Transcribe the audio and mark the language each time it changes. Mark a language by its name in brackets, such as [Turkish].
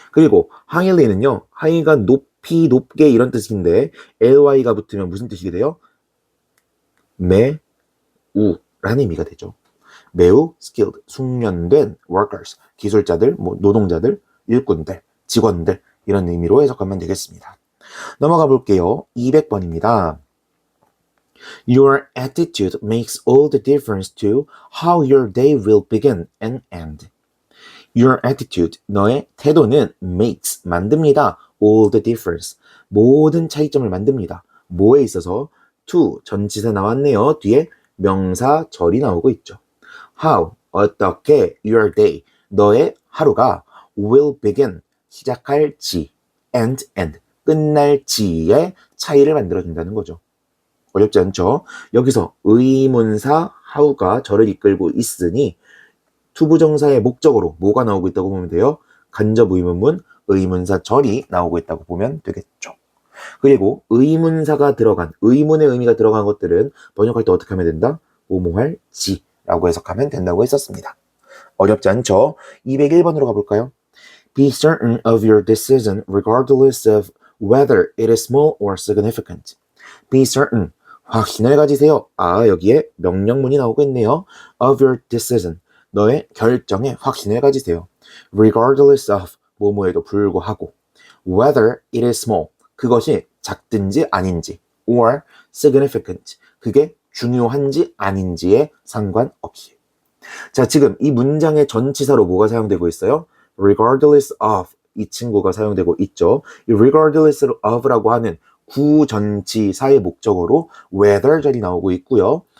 [Korean] 그리고 highly는요. high가 높이, 높게 이런 뜻인데 ly가 붙으면 무슨 뜻이 돼요? 매우라는 의미가 되죠. 매우 skilled, 숙련된 workers, 기술자들, 뭐 노동자들, 일꾼들, 직원들 이런 의미로 해석하면 되겠습니다. 넘어가 볼게요. 200번입니다. [English] Your attitude makes all the difference to how your day will begin and end. Your attitude, [Korean] 너의 태도는 makes, 만듭니다. [English] all the difference, [Korean] 모든 차이점을 만듭니다. 뭐에 있어서? to, 전치사 나왔네요. 뒤에 명사절이 나오고 있죠. How, 어떻게, [English] your day, [Korean] 너의 하루가 [English] will begin, [Korean] 시작할지, and end, 끝날지의 차이를 만들어준다는 거죠. 어렵지 않죠? 여기서 의문사 how가 절을 이끌고 있으니 투부정사의 목적으로 뭐가 나오고 있다고 보면 돼요? 간접 의문문, 의문사 절이 나오고 있다고 보면 되겠죠. 그리고 의문사가 들어간, 의문의 의미가 들어간 것들은 번역할 때 어떻게 하면 된다? 뭐뭐할지 라고 해석하면 된다고 했었습니다. 어렵지 않죠? 201번으로 가볼까요? [English] Be certain of your decision regardless of whether it is small or significant. [Korean] Be certain, 확신을 가지세요. 아, 여기에 명령문이 나오고 있네요. [English] Of your decision, [Korean] 너의 결정에 확신을 가지세요. Regardless of, 뭐뭐에도 불구하고. [English] Whether it is small, [Korean] 그것이 작든지 아닌지. [English] Or significant, [Korean] 그게 중요한지 아닌지에 상관없이. 자, 지금 이 문장의 전치사로 뭐가 사용되고 있어요? regardless of, 이 친구가 사용되고 있죠. 이 regardless of라고 하는 구전치사의 목적어로 whether절이 나오고 있고요.